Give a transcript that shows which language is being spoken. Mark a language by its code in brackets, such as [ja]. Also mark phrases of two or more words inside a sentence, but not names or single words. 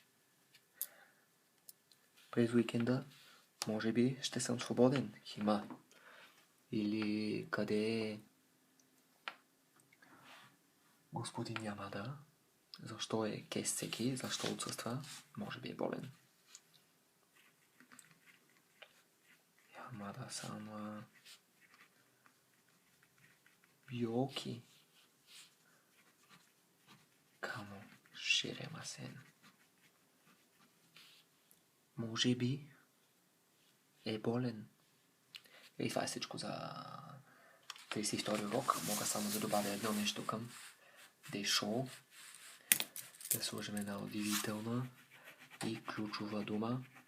[bg] През уикенда може би ще съм свободен. Хима. Или къде Господин Ямада. Защо е кесеки? Защо отсъства? Може би е болен. [ja] Ямада-сан は病気かもしれません. [bg] Може би е болен. И това е всичко за 32 урок. Мога само да добавя едно нещо към дешо. Да сложим една удивителна и ключова дума.